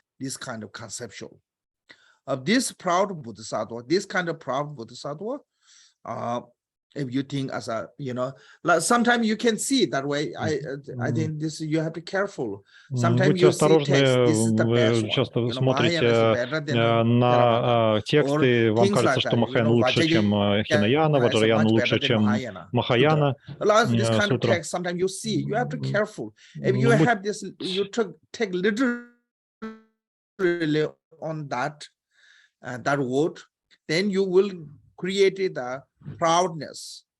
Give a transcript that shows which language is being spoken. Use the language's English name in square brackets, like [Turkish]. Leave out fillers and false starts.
[English] This kind of conceptual. Of this proud bodhisattva, this kind of proud bodhisattva, if you think as a, like sometimes you can see that way. I think this you have to be careful. Sometimes you see text, this is the best [Russian] часто [English] one. [Russian] смотрите на тексты, вам кажется, что Махаяна лучше, чем Хинаяна, Ваджраяна лучше, чем Махаяна. [English] This kind of text, sometimes you see, you have to be careful. If you have this, you take literally on that word, then you will create the proudness.